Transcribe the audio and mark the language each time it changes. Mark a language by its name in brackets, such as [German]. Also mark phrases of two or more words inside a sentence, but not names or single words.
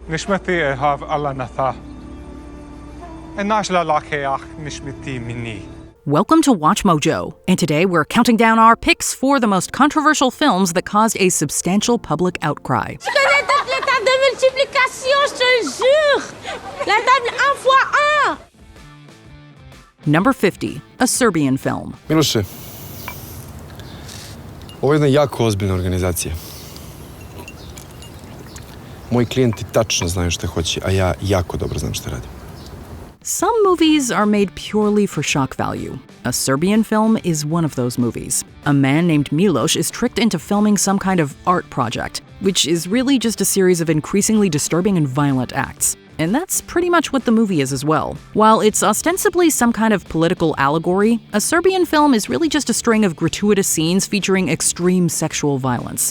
[English] Nishmati ehav alla natha. And nashla lakeach nishmati mini. Welcome to Watch Mojo, and today we're counting down our picks for the most controversial films that caused a substantial public outcry. [French] Je connais toutes les tables de multiplication, je te le jure! La table 1 fois 1! [English] Number 50, a Serbian film. [Serbian] Miloše, ovo je jedna jako ozbiljna organizacija. Moji klijenti tačno znaju šta hoće, a ja jako dobro znam šta radim. [English] Some movies are made purely for shock value. A Serbian film is one of those movies. A man named Miloš is tricked into filming some kind of art project, which is really just a series of increasingly disturbing and violent acts. And that's pretty much what the movie is as well. While it's ostensibly some kind of political allegory, a Serbian film is really just a string of gratuitous scenes featuring extreme sexual violence.